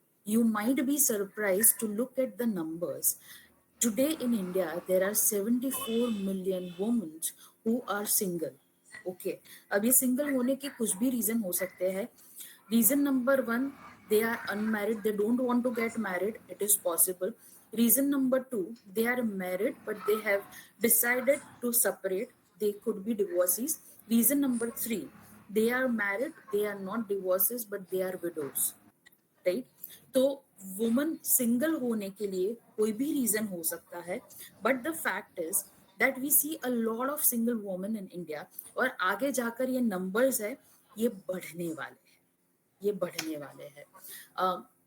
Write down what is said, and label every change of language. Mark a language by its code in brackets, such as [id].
[en] You might be surprised to look at the numbers. Today in India, there are 74 million women who are single. Okay. [hi] अब ये single होने के कुछ भी reason हो सकते हैं. [en] Reason number 1, they are unmarried. They don't want to get married. It is possible. Reason number 2, they are married but they have decided to separate. They could be divorcees. Reason number 3, they are married. They are not divorcees but they are widows. Right? [hi] तो woman single होने के लिए कोई भी reason हो सकता है, [en] But the fact is that we see a lot of single women in India. [hi] और आगे जाकर ये नंबर्स है ये बढ़ने वाले हैं.